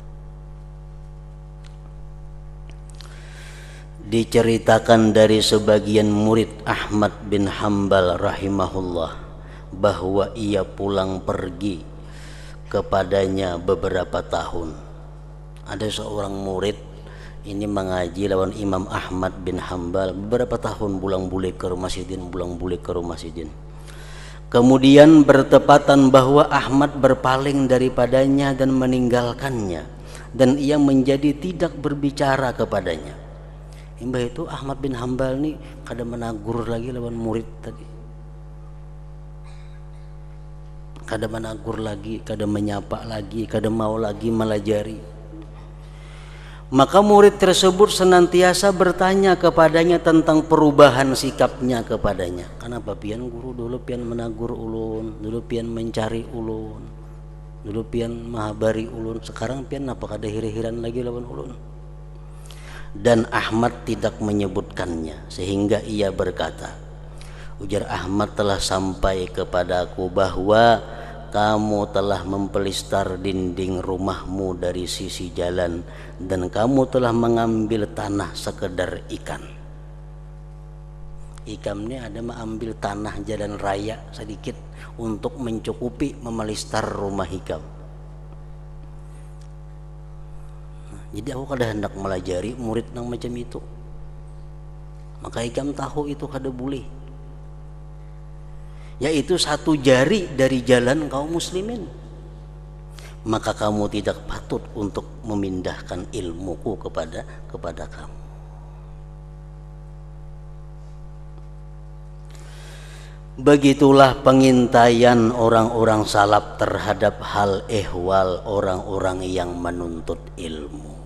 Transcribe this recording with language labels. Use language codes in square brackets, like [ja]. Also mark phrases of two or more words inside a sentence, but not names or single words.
[id] Diceritakan dari sebagian murid Ahmad bin Hanbal rahimahullah bahwa ia pulang pergi kepadanya beberapa tahun. [bjn] Ada seorang murid ini mengaji lawan Imam Ahmad bin Hanbal beberapa tahun, bulang-bulik ke rumah sidin, bulang-bulik ke rumah sidin. [id] Kemudian bertepatan bahwa Ahmad berpaling daripadanya dan meninggalkannya, dan ia menjadi tidak berbicara kepadanya. [bjn] Mbah itu Ahmad bin Hanbal nih kada menagur lagi lawan murid tadi, kada menagur lagi, kada menyapa lagi, kada mau lagi melajari. [id] Maka murid tersebut senantiasa bertanya kepadanya tentang perubahan sikapnya kepadanya. [bjn] Kenapa pian guru dulu pian menagur ulun, dulu pian mencari ulun, dulu pian mahabari ulun, sekarang pian apa kada hiri-hiran lagi lawan ulun? [id] Dan Ahmad tidak menyebutkannya, sehingga ia berkata, ujar Ahmad, telah sampai kepadaku bahwa kamu telah mempelistar dinding rumahmu dari sisi jalan, dan kamu telah mengambil tanah sekedar ikan. [bjn] Ikan ini ada mengambil tanah jalan raya sedikit untuk mencukupi memelistar rumah hikam. Jadi aku kada hendak melajari murid nang macam itu. Maka hikam tahu itu kada boleh, yaitu satu jari dari jalan kaum muslimin. [id] Maka kamu tidak patut untuk memindahkan ilmuku kepada kamu. Begitulah pengintaian orang-orang salaf terhadap hal ehwal orang-orang yang menuntut ilmu.